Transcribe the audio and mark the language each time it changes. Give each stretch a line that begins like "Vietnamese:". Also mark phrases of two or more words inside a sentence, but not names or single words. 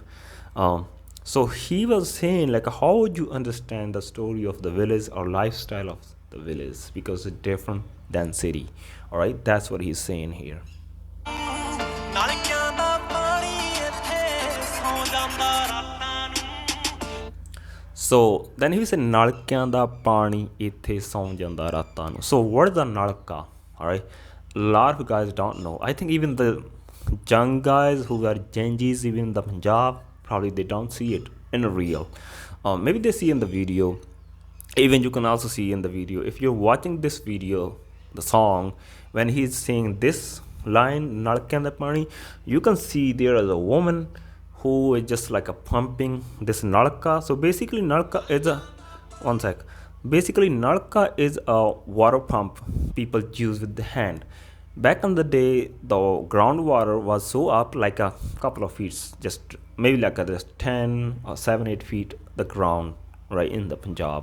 English: So he was saying like how would you understand the story of the village or lifestyle of the village, because it's different than city. All right, that's what he's saying here. So then he said
Punjabi: ਨਲਕਿਆਂ ਦਾ ਪਾਣੀ ਇੱਥੇ ਸੌਂ ਜਾਂਦਾ ਰਾਤਾਂ ਨੂੰ.
English: So what is a nalka? All right, a lot of guys don't know. I think even the young guys who are Genjis, even in the Punjab, probably they don't see it in real. Maybe they see in the video. Even you can also see in the video, if you're watching this video, the song, when he's saying this line
Punjabi: ਨਲਕਿਆਂ ਦਾ ਪਾਣੀ,
English: you can see there is a woman who is just like a pumping this nalka. So basically nalka is basically nalka is a water pump people use with the hand. Back in the day, the groundwater was so up like a couple of feet, just maybe like just 10 or 7 8 feet the ground, right, in the Punjab.